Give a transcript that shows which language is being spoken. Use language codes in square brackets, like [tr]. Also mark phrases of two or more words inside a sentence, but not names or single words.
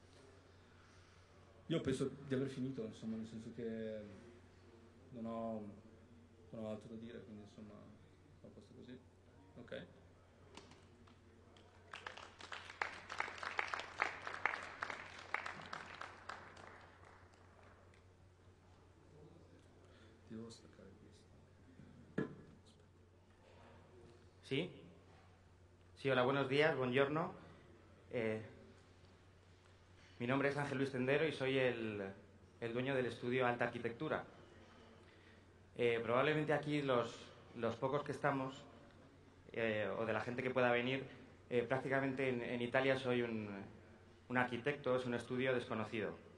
[it] Io penso di aver finito, insomma, nel senso che non ho altro da dire, quindi insomma, a posto così. Ok. Ti devo staccare questo. [es] Sí. Sí, hola, buenos días, buongiorno. Mi nombre es Ángel Luis Tendero y soy el dueño del estudio Alta Arquitectura. Probablemente aquí los pocos que estamos, o de la gente que pueda venir, prácticamente en Italia soy un arquitecto, es un estudio desconocido.